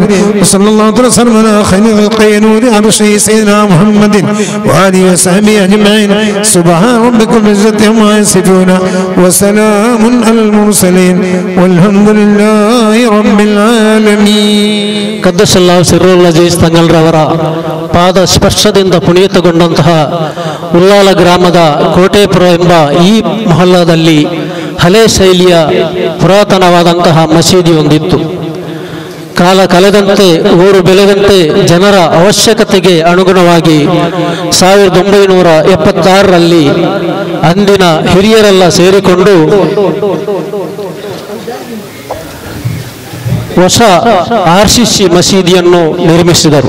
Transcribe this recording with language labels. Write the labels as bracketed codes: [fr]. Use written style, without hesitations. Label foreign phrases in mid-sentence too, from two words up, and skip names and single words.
[ar] وصلى الله وسلم على خير خلق نور عرشه سيدنا محمد وآله وصحبه أجمعين. سبحان ربك رب العزة عما يصفون وسلام على المرسلين والحمد لله رب العالمين. قدس الله سره العزيز [kn] ತಂಗಲ್ರವರ ಪಾದ ಸ್ಪರ್ಶದಿಂದ ಪುನೀತಗೊಂಡಂತಹ ಉಲ್ಲಾಲ ಗ್ರಾಮದ ಕೋಟೆಪುರ ಎಂಬ ಈ ಮೊಹಲ್ಲಾದಲ್ಲಿ ಹಳೆ ಶೈಲಿಯ ಪುರಾತನವಾದಂತಹ ಮಸೀದಿ ಒಂದಿತ್ತು. ಕಾಲ ಕಳೆದಂತೆ ಊರು ಬೆಳೆದಂತೆ ಜನರ ಅವಶ್ಯಕತೆಗೆ ಅನುಗುಣವಾಗಿ 1976ರಲ್ಲಿ ಅಂದಿನ ಹಿರಿಯರೆಲ್ಲ ಸೇರಿಕೊಂಡು ಹೊಸ RCC ಮಸೀದಿಯನ್ನು ನಿರ್ಮಿಸಿದರು.